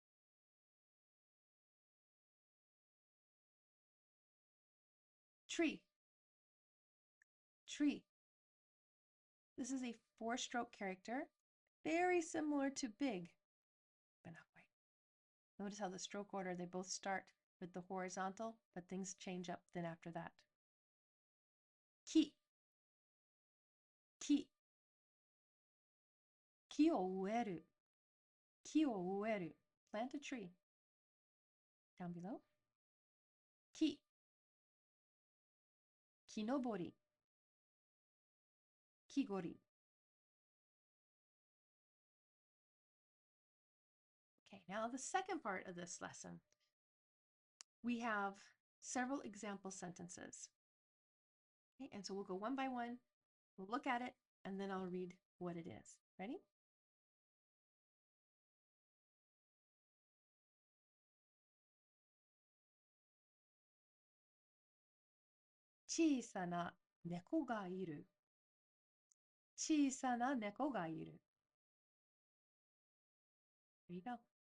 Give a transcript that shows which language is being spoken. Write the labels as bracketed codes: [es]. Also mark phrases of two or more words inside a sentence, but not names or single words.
[en] Tree, tree. This is a 4-stroke character, very similar to big, but not quite. Notice how the stroke order, they both start with the horizontal, but things change up then after that. [ja] Ki, ki. Ki o ueru, ki o ueru. [en] Plant a tree. Down below. [ja] Ki, kinobori, kigori. [en] Okay, now the second part of this lesson, we have several example sentences. Okay, and so we'll go one by one, we'll look at it, and then I'll read what it is. Ready? [ja] Chisana neko ga iru. Chisana neko ga iru. [en] There you go.